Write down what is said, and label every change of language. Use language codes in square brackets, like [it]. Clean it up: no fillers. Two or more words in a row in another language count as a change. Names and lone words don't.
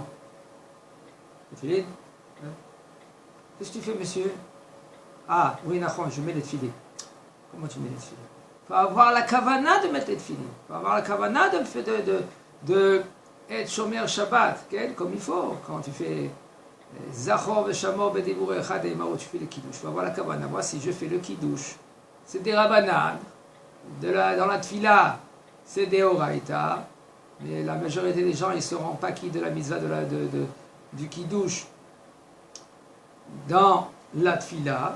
[fr] Qu'est-ce que tu fais, monsieur? Ah, oui, Nachon, je mets les tefilines. Comment tu mets les tefilines? Il faut avoir la kavana de mettre les tefilines. Il faut avoir la kavana de être [he] שומר שבת, [fr] okay, comme il faut. Quand tu fais [he] זכור ושמור בדיבור אחד נאמרו, [fr] tu fais le kiddush. Il faut avoir la kavana. Moi, si je fais le kiddush, c'est des rabbanan. Dans la tfila, c'est des oraita. Mais la majorité des gens, ils ne se rendent pas quitte de la mitzvah du kiddush dans la tfila.